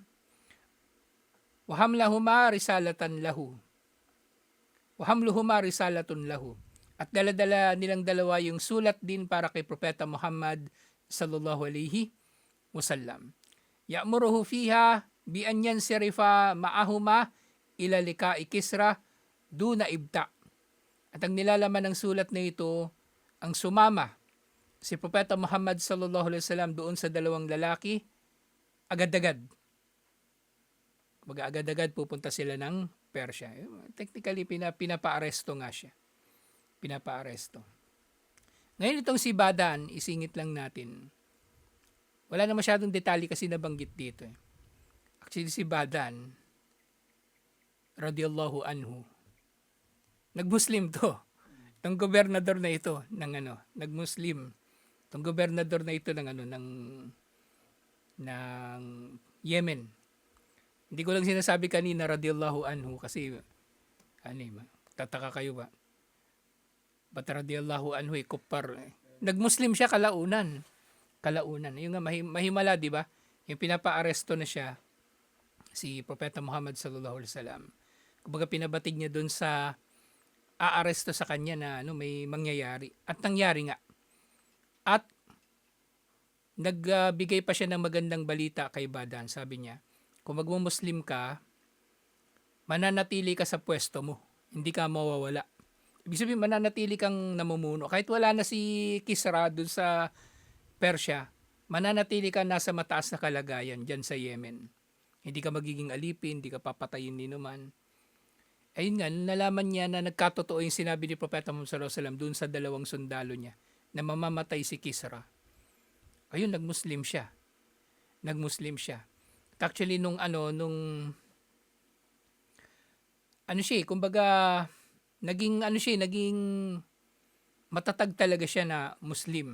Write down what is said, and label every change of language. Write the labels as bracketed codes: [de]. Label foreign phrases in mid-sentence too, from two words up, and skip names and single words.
[ar] وحملهما رسالة له. [tl] At dala-dala nilang dalawa yung sulat din para kay Propeta Muhammad [ar] صلى الله عليه وسلم. يأمره فيها بأن ينصرف معهما إلى لقاء كسرى دون إبطاء. [tl] At ang nilalaman ng sulat na ito, ang sumama si Propeta Muhammad [ar] صلى الله عليه وسلم [tl] doon sa dalawang lalaki, agad-agad. Agad-agad pupunta sila ng Persya. Technically, pinapa-aresto nga siya. Pinapa-aresto. Ngayon itong si Badan, isingit lang natin. Wala na masyadong detalye kasi nabanggit dito. Actually si Badan, [ar] رضي الله عنه, [tl] nag-Muslim to. Itong gobernador na ito nag-Muslim. Itong gobernador na ito ng Yemen. Hindi ko lang sinasabi kanina [ar] رضي الله عنه [tl] kasi tataka kayo ba? Ba't [ar] رضي الله عنه كفار? [tl] Nag-Muslim siya kalaunan. kalaunan. Yung nga mahimala, di ba? Yung pinapa-aresto na siya, si Propeta Muhammad [ar] صلى الله عليه وسلم. [tl] Kumbaga pinabatid niya doon sa aaresto sa kanya na may mangyayari. At nangyari nga. At nagbigay pa siya ng magandang balita kay Badan. Sabi niya, kung magmumuslim ka, mananatili ka sa pwesto mo. Hindi ka mawawala. Ibig sabihin, mananatili kang namumuno. Kahit wala na si Kisra doon sa Persia, mananatili ka nasa mataas na kalagayan dyan sa Yemen. Hindi ka magiging alipin, hindi ka papatayin ni naman. Ayun nga, nalaman niya na nagkatotoo yung sinabi ni Propeta Muhammad [ar] صلى الله عليه وسلم [tl] doon sa dalawang sundalo niya na mamamatay si Kisra. Ayun, nagmuslim siya. Actually, nung kumbaga, naging matatag talaga siya na Muslim.